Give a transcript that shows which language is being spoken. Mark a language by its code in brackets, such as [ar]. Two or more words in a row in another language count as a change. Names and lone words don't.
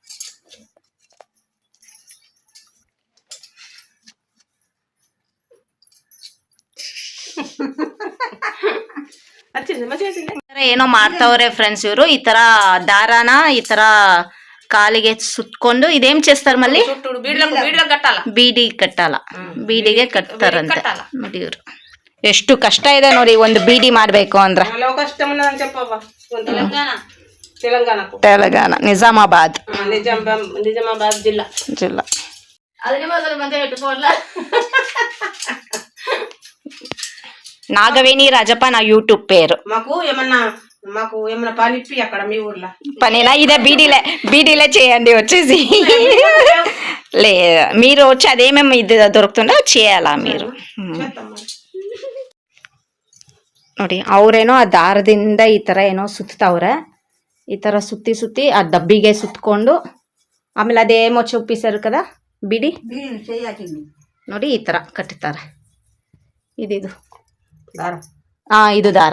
[kn] ಏನೋ ಮಾಡ್ತಾವ್ರೆ ಫ್ರೆಂಡ್ಸ್ ಇವರು. ಈ ತರ ದಾರಾನ ಈ ತರ ಕಾಲಿಗೆ ಸುತ್ಕೊಂಡು ಇದೇನ್ [te] చేస్తారు మళ్ళీ [kn] ಬೀಡಿ ಕಟ್ಟಲ್ಲ, ಬೀಡಿಗೆ ಕಟ್ತಾರಂತೆ ನೋಡಿ ಇವ್ರು. ಎಷ್ಟು ಕಷ್ಟ ಇದೆ ನೋಡಿ ಒಂದು ಬೀಡಿ ಮಾಡ್ಬೇಕು ಅಂದ್ರೆ. [te] తెలంగాణ నిజామాబాద్ జిల్లా. నాగవేణి రాజప్ప నా యూట్యూబ్ పేరు. మాకు ఏమన్నా పని ఇప్పి అక్కడ మీ ఊర్లో పనినా ఇదే బీడీలే చేయండి వచ్చేసి. లే మీరు వచ్చి అదేమేమి ఇది దొరుకుతుందో చేయాలా మీరు ನೋಡಿ. [kn] ಅವ್ರೇನೋ ಆ ದಾರದಿಂದ ಈ ತರ ಏನೋ ಸುತ್ತವ್ರೆ. ಈ ತರ ಸುತ್ತಿ ಆ ಡಬ್ಬಿಗೆ ಸುತ್ಕೊಂಡು ಆಮೇಲೆ ಅದೇ ಮೊಚ್ಚ ಉಪ್ಪಿಸರು ಕದ ಬಿಡಿ ನೋಡಿ ಈ ತರ ಕಟ್ಟುತ್ತಾರೆ. ಇದು ದಾರ. ಇದು ದಾರ.